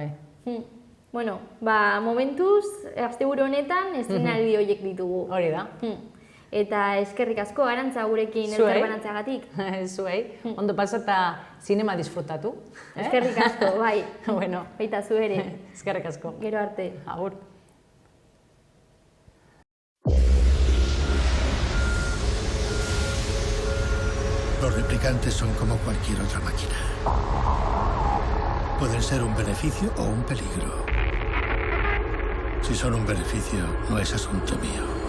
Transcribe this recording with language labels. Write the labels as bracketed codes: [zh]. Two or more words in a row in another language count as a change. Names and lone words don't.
[eu] Bueno, momentuz, asteburu honetan, estrenaldi horiek ditugu. Hori da. Eta eskerrik asko, Arantza, gurekin elkarbanatzeagatik. Zuei, ondo pasa eta zinema disfrutatu. Eskerrik asko, bai. Bueno. Baita zu ere. Eskerrik asko. Gero arte. Agur. [es] Los replicantes son como cualquier otra máquina. Pueden ser un beneficio o un peligro. Si son un beneficio, no es asunto mío.